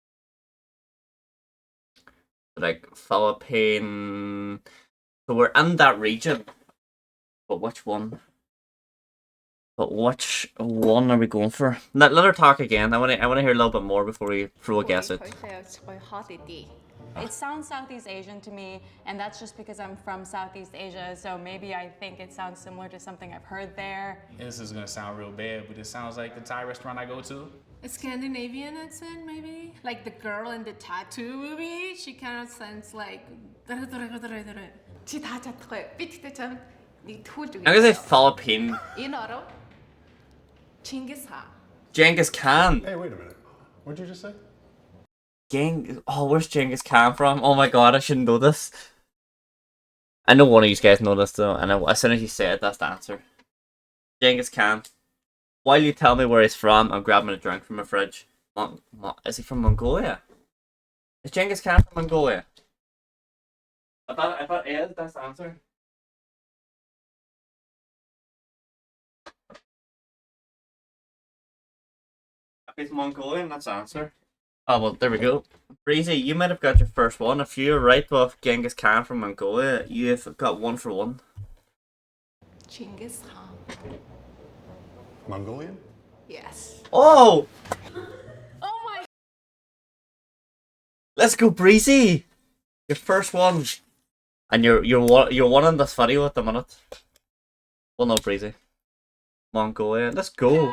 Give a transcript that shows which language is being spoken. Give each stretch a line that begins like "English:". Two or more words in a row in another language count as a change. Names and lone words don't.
English: Like Philippines. So we're in that region. But which one? But which one are we going for? Let her talk again. I want to hear a little bit more before we throw a guess out.
Mongolian: Хоёлаа явж гоё хоол идье.
English: It sounds Southeast Asian to me, and that's just because I'm from Southeast Asia, so maybe I think it sounds similar to something I've heard there. This is gonna sound real bad, but it sounds like the Thai restaurant I go to. A Scandinavian accent, maybe? Like the girl in the tattoo movie? She kind of sounds like.
Mongolian: Чи та чадахгүй. Би тэгтээ чамд нэг төхүүлж
English: I'm gonna say
Mongolian: өгье.
English: Philippines.
Mongolian: Энэ оров Чингис хаан.
English: Genghis Khan. Hey, wait a minute. What'd you just say? Oh, where's Genghis Khan from? Oh my god, I shouldn't know this. I know one of you guys know this though, and as soon as you say it, that's the answer. Genghis Khan. While you tell me where he's from, I'm grabbing a drink from my fridge. Is he from Mongolia? Is Genghis Khan from Mongolia? I thought is, that's the answer. If it's Mongolian, that's the answer. Oh, well, there we go. Breezy, you might have got your first one. If you're right with Genghis Khan from Mongolia, you've got 1 for 1.
Mongolian: Чингис хаан.
English: Mongolian? Yes. Oh! Oh my. Let's go, Breezy! Your first one. And you're winning this video at the minute. Well, no, Breezy. Mongolia. Let's go.